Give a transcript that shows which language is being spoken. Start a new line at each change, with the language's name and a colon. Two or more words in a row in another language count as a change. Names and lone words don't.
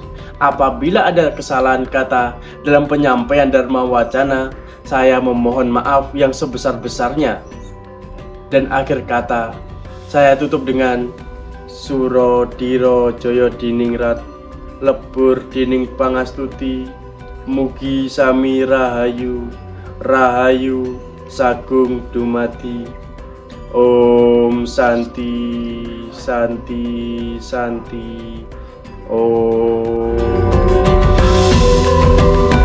Indonesian: Apabila ada kesalahan kata dalam penyampaian Dharma Wacana, saya memohon maaf yang sebesar-besarnya. Dan akhir kata, saya tutup dengan
Javanese: Suro Diro Joyo Diningrat Lebur Dining Pangastuti, Mugi Sami Rahayu Rahayu Sagung Dumati.
Sanskrit: Om Santi Santi Santi Om.